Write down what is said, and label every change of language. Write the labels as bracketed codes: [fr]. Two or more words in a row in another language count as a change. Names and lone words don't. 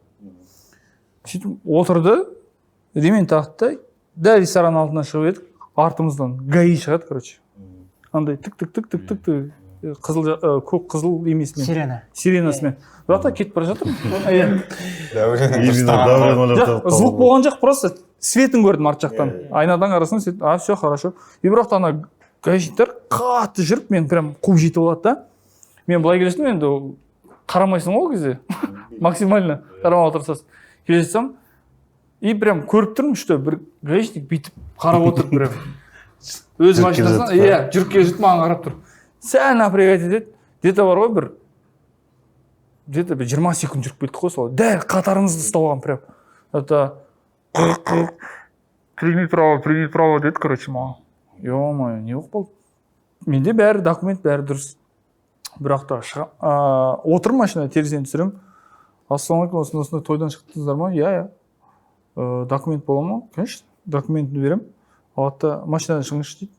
[kk] Сөйтіп отырды, ремень тақты, да ресторан алдынан шығып едік, артымыздан гаи шығады, короче. Андай тік-тік-тік-тік-тік көк қызыл емесімен. Сиренасымен. Бірақ кетіп бара жатырмын. Звук болған жоқ, просто светін көрдім арт жақтан. Айнадан қарасың, [ru] все хорошо. [kk] И бірақ ана гаишниктер қатты жүріп, мен прям қуып жетіп алады да. Мен былай келесем, енді қарамайсың ол кезде. Максимально қарамай отырсыз. Келе жатсам, и прям көріп тұрмын, что бір гаишник бүйтіп қарап отыр прям. Өз машинасынан, жүріп келе жатып маған қарап тұр. Сәл напрягать етеді. Где-то бар ғой бір 20 секунд жүріп келдік қой сол. Дәл қатарыңызды ұстап алған прям. [ru] Это примет право деді, короче, маған. [kk] Ё-моё, не болып қалды. Менде бәрі документ, бәрі дұрыс. Бірақ та отырмын машина, терезені түсірем. Ассалаумағалейкум, осындай тойдан шықтыңыздар ма? Иә. Документ бола ма? Конечно, документті берем. Алатта машинадан шығыңызшы дейді.